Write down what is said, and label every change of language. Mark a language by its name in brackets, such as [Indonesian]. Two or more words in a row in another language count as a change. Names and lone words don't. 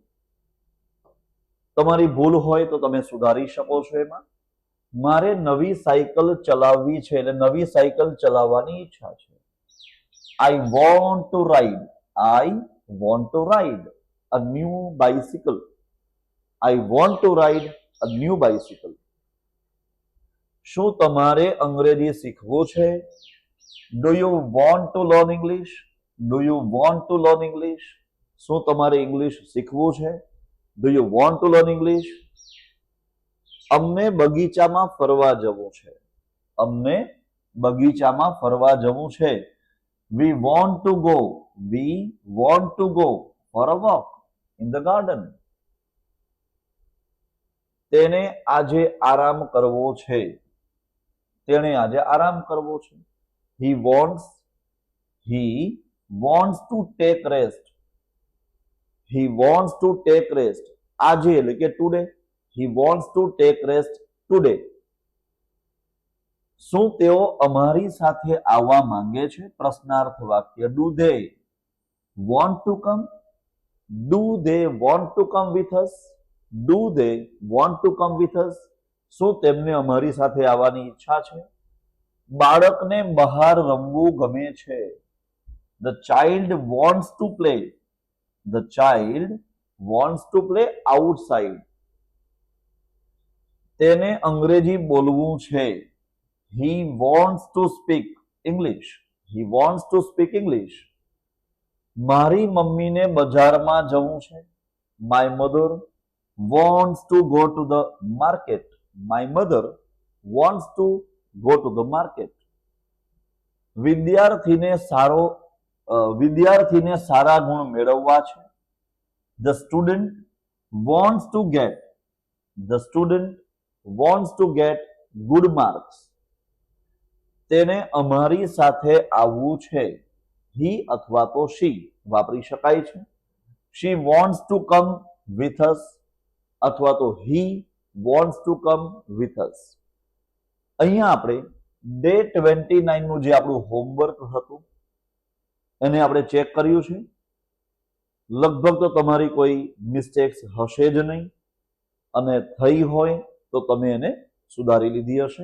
[Gujarati] તમારી ભૂલ હોય તો તમે સુધારી શકો છો. એમાં મારે નવી સાયકલ ચલાવવી છે એટલે નવી સાયકલ ચલાવવાની ઈચ્છા છે. [English] I want to ride, I want to ride a new bicycle, I want to ride a new bicycle. [Gujarati] શું તમારે અંગ્રેજી શીખવું છે? [English] Do you want to learn English? Do you want to learn English? [Gujarati] શું તમારે ઇંગ્લિશ શીખવું છે? [English] Do you want to learn English? [Gujarati] અમને બગીચામાં ફરવા જવું છે. અમને બગીચામાં ફરવા જવું છે. [English] We want to go. We want to go for a walk in the garden. [Gujarati] તેને આજે આરામ કરવો છે. તેણે આજે આરામ કરવો છે. [English] He wants to take rest. He wants to take rest. [Gujarati] આજે એટલે કે today. [English] He wants to take rest today. [Gujarati] શું તેઓ અમારી સાથે આવવા માંગે છે? પ્રશ્નાર્થ વાક્ય. [English] Do they want to come? Do they want to come with us? Do they want to come with us? [Gujarati] શું તેમને અમારી સાથે આવવાની ઈચ્છા છે? બાળકને બહાર રમવું ગમે છે. [English] The child wants to play. The child wants to play outside. [Gujarati] તેને અંગ્રેજી બોલવું છે. [English] He wants to speak English. He wants to speak English. [Gujarati] મારી મમ્મીને બજારમાં જવું છે. [English] My mother wants to go to the market. My mother wants to go to the market. [Gujarati] વિદ્યાર્થીને સારા ગુણ મેળવવા છે. [English] The student wants to get good marks. [Gujarati] તેને અમારી સાથે આવવું છે. He અથવા તો she વાપરી શકાય છે. [English] She wants to come with us [Gujarati] અથવા તો [English] he wants to come with us. [Gujarati] અહીંયા આપણે ડે 29 નું જે આપણું હોમવર્ક હતું એને આપણે ચેક કર્યું છે. લગભગ તો તમારી કોઈ મિસ્ટેક્સ હશે જ નહીં અને થઈ હોય તો તમે એને સુધારી લીધી હશે.